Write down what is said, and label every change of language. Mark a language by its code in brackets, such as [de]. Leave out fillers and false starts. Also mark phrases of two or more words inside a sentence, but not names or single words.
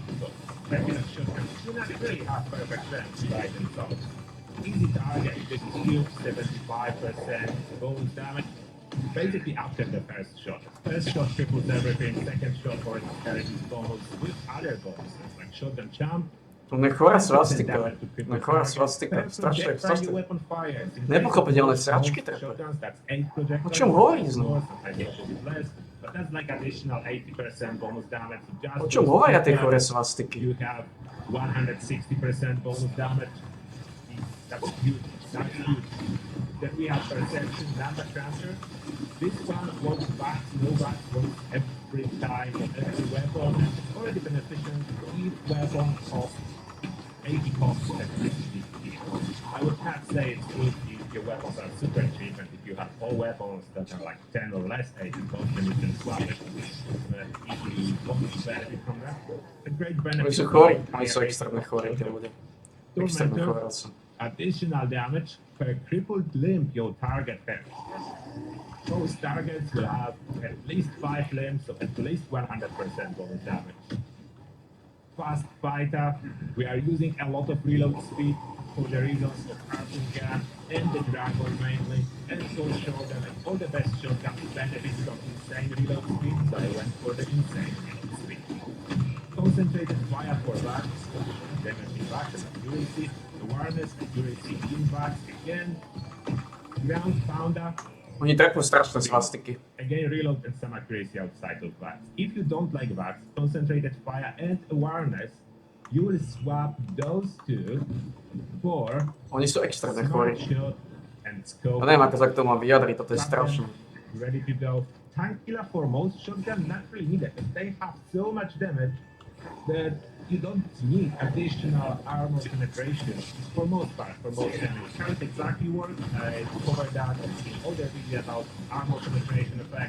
[en] So regular shotguns do not really have perfect range by themselves. Easy target, big cube, 75% bonus damage. Basically after the first shot. First shot triples everything, second shot or carries bonus with other bonuses like shotgun jump. [sk] To nechora svastika. Nechora svastika. Strašne, strašne. Nepochopiteľné sračky trepe. O čom hovorí znovu? [en] But that's like additional 80% bonus damage. [sk] O čom hovoria tie chore svastiky? [en] You have 160% bonus damage. That's huge. That's huge. Then we have perception, number transfer. This one works back, no back, works every time on every weapon. It's already beneficial. Each weapon costs 80 costs electricity. I would not say it's good if your weapons are super cheap, and if you have all weapons that are like 10 or less 80 costs, then you can swap it. If you want to benefit from that, a great benefit. [sk] Oni sú chorí, oni sú extrémne chorí, tie ľudia. Extrémne chorí sú. [en] Additional damage per crippled limb your target has. Those targets will have at least 5 limbs, so at least 100% bonus damage. Fast fighter, we are using a lot of reload speed for the reloads of Harpoon gun and the Dragon mainly, and so shotgun and all the best shotguns benefit from insane reload speed, so I went for the insane reload speed. Concentrated fire for backs, damage in backs and accuracy, awareness, accuracy in backs again, ground pounder. [sk] Oni trepú strašné svastiky. [en] Again, reload and some accuracy outside of backs. If you don't like backs, concentrated fire and awareness, you will swap those two for [sk] Oni sú extrémne chorí. [en] shot and scope. [sk] A neviem, ako sa k tomu vyjadriť, toto je strašné. [en] Ready to go. Tank killer for most shotgun not really needed. They have so much damage that you don't need additional armor penetration for most part, for most enemies. How it exactly works, I covered that in other video about armor penetration effect.